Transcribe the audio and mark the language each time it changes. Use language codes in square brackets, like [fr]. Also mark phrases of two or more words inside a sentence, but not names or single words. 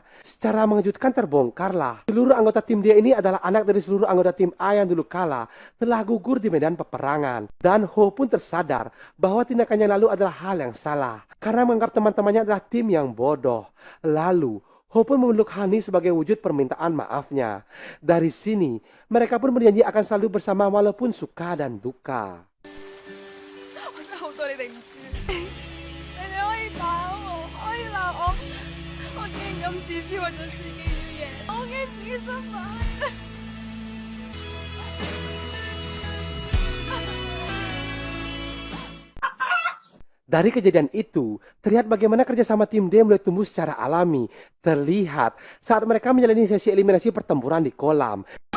[id] Secara mengejutkan terbongkarlah, seluruh anggota tim D ini adalah anak dari seluruh anggota tim A yang dulu kala telah gugur di medan peperangan. Dan Ho pun tersadar bahwa tindakannya lalu adalah hal yang salah karena menganggap teman-temannya adalah tim yang bodoh. Lalu Ho pun memeluk Hani sebagai wujud permintaan maafnya. Dari sini, mereka pun berjanji akan selalu bersama walaupun suka dan duka. [yue] 我真係好對你哋唔住，你哋可以打我，可以鬧我，我竟然咁自私為咗自己嘅嘢，我驚自己失敗。 [id] Dari kejadian itu, terlihat bagaimana kerjasama tim D mulai tumbuh secara alami. Terlihat saat mereka menjalani sesi eliminasi pertempuran di kolam.